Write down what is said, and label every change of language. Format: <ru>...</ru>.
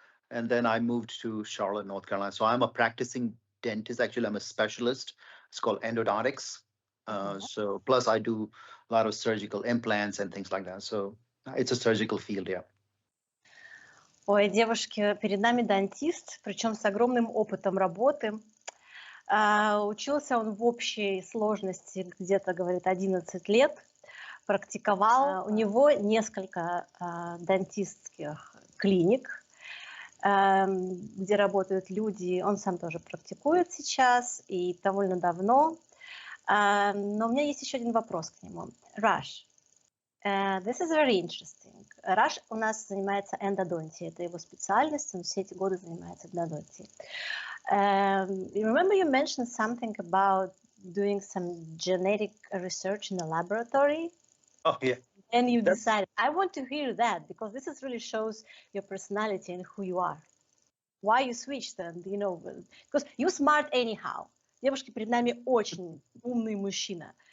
<en>And then I moved to Charlotte, North Carolina. So I'm a practicing dentist. Actually, I'm a specialist. It's called endodontics. So plus I do a lot of surgical implants and things like that. So it's a surgical field, yeah.</en> <ru>Ой, девушки, перед нами дантист, причем с огромным опытом работы. Учился он в общей сложности где-то, говорит, 11 лет. Практиковал. У него несколько дантистских клиник, где работают люди. Он сам тоже практикует сейчас и довольно давно. Но у меня есть еще один вопрос к нему.</ru> <en>Rush, this is very interesting.</en> <ru>Rush у нас занимается эндодонтией, это его специальность, он все эти годы занимается эндодонтией.</ru> <en>Remember you mentioned something about doing some genetic research in the laboratory? Oh, yeah. And you decided, I want to hear that, because this is really shows your personality and who you are. Why you switched, and because you're smart anyhow.</en> <ru>Девушки, перед нами очень умный мужчина.</ru>